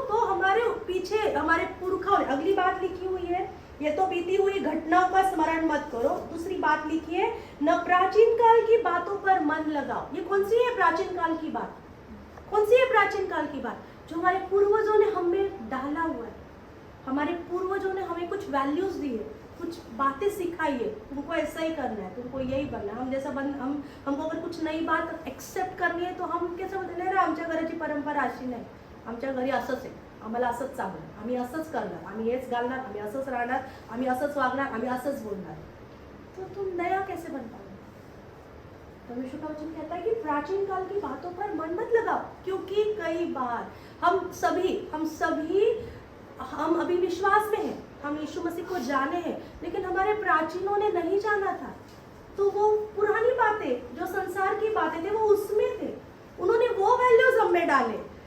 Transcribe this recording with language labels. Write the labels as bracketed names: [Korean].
[Hindi] तो हमारे पीछे हमारे पुरखों ने, अगली बात लिखी हुई है, ये तो बीती हुई घटनाओं का स्मरण मत करो। दूसरी बात लिखी है, न प्राचीन काल की बातों पर मन लगाओ। ये कौन सी है प्राचीन काल की बात? कौन सी है प्राचीन काल की बात? जो हमारे पूर्वजों ने हमें डाला हुआ है। हमारे पूर्वजों ने हमें कुछ वैल्यूज दी है, कुछ बातें सिखाई है, तुमको ऐसा ही करना है, तुमको यही बनना है। हम जैसा हमको अगर कुछ नई बात एक्सेप्ट करनी है तो हम कैसे बोलते [Marathi] नाही रे, आमच्या घराची परंपरा अशी नाही, आमच्या घरी असंच आहे, आम्हाला असंच चालणार, आम्ही असंच करणार, आम्ही हेच घालणार, आम्ही असंच राहणार, आम्ही असंच वागणार, आम्ही असंच बोलणार। [Hindi] तो तुम नया कैसे बन पाओगे? परमेश्वर का वचन कहता है कि प्राचीन काल की बातों पर मन मत लगाओ, क्योंकि कई बार हम सभी हम अभी विश्वास में हैं, हम यीशु मसीह को जाने हैं, लेकिन हमारे प्राचीनों ने नहीं जाना था। तो वो पुरानी बातें, जो संसार की बातें थे, वो उसमें थे, उन्होंने वो वैल्यूज हम में डाले।